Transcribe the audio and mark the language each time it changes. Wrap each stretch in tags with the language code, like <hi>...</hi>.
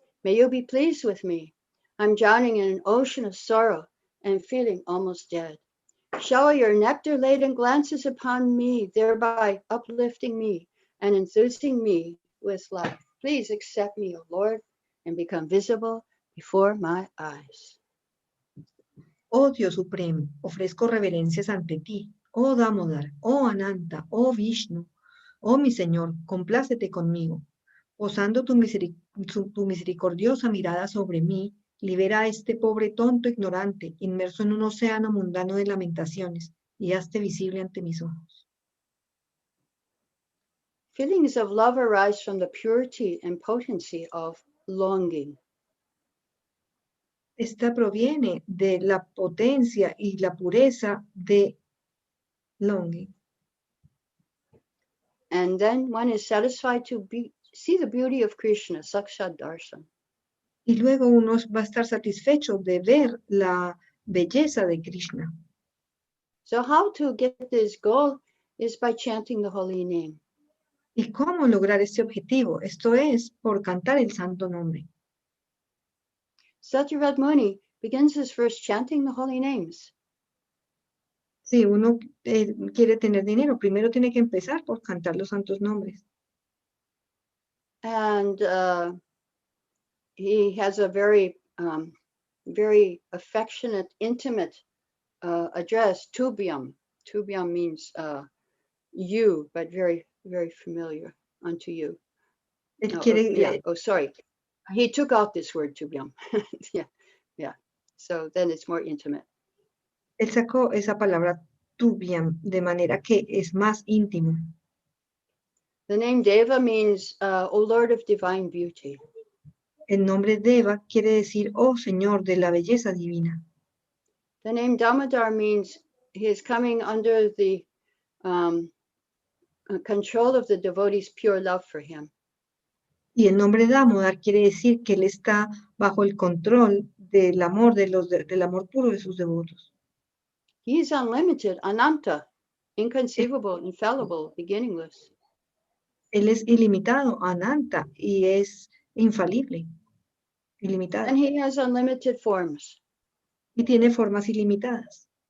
<en>May you be pleased with me. I'm drowning in an ocean of sorrow and feeling almost dead. Shower your nectar-laden glances upon me, thereby uplifting me and enthusing me with life. Please accept me, O Lord, and become visible before my eyes.</en> <es>Oh Dios Supremo, ofrezco reverencias ante ti. Oh Damodar, oh Ananta, oh Vishnu, oh mi Señor, complácete conmigo. Posando tu misericordiosa mirada sobre mí, libera a este pobre tonto ignorante, inmerso en un océano mundano de lamentaciones, y hazte visible ante mis ojos.</es> <en>Feelings of love arise from the purity and potency of longing.</en> <es>Esta proviene de la potencia y la pureza de longing.</es> <en>And then one is satisfied to see the beauty of Krishna,</en> <sa>Sakshat Darshan.</sa> <es>Y luego uno va a estar satisfecho de ver la belleza de Krishna.</es> <en>So how to get this goal is by chanting the holy name.</en> <es>¿Y cómo lograr este objetivo? Esto es por cantar el santo nombre.</es> <en>Satyavrata Muni begins his verse chanting the holy names.</en> <es>Si uno quiere tener dinero, primero tiene que empezar por cantar los santos nombres.</es> <en>And he has a very, very affectionate, intimate address, Tubyam. Tubyam means you, but very, very familiar unto you.</en> <es>Él No, quiere,</es> <en>yeah. Oh, sorry. He took out this word, Tubyam. Yeah. So then it's more intimate.</en> <es>él sacó esa palabra tubiam, de manera que es más íntimo.</es> <en>The name Deva means, O Lord of divine beauty.</en> <es>El nombre Deva quiere decir, oh Señor de la belleza divina.</es> <en>The name Damodar means he is coming under the control of the devotee's pure love for him.</en> <es>Y el nombre Damodar quiere decir que él está bajo el control del amor, del amor puro de sus devotos.</es> <en>He is unlimited, ananta, inconceivable, infallible, beginningless.</en> <es>Él es ilimitado, ananta, y es infalible, ilimitado.</es> <en>And he has unlimited forms.</en> <es>Y tiene formas ilimitadas.</es>